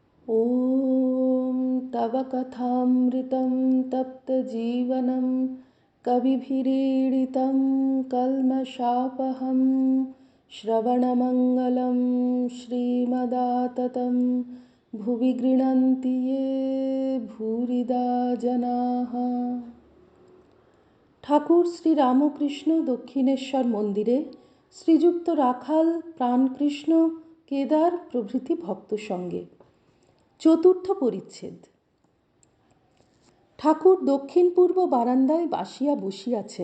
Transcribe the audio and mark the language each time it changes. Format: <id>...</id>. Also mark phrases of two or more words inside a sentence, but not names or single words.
<sa>ॐ तव कथामृतं तप्तजीवनं कविभिरीडितं कल्मषापहं श्रवणमङ्गलं श्रीमदाततं भुवि गृह्णन्ति ये भूरिदा जनाः।</sa> <bn>ঠাকুর শ্রী রামকৃষ্ণ দক্ষিণেশ্বর মন্দিরে শ্রীযুক্ত রাখাল প্রাণকৃষ্ণ কেদার প্রভৃতি ভক্ত সঙ্গে। চতুর্থ পরিচ্ছেদ। ঠাকুর দক্ষিণ পূর্ব বারান্দায় বাসিয়া বসিয়াছেন।</bn>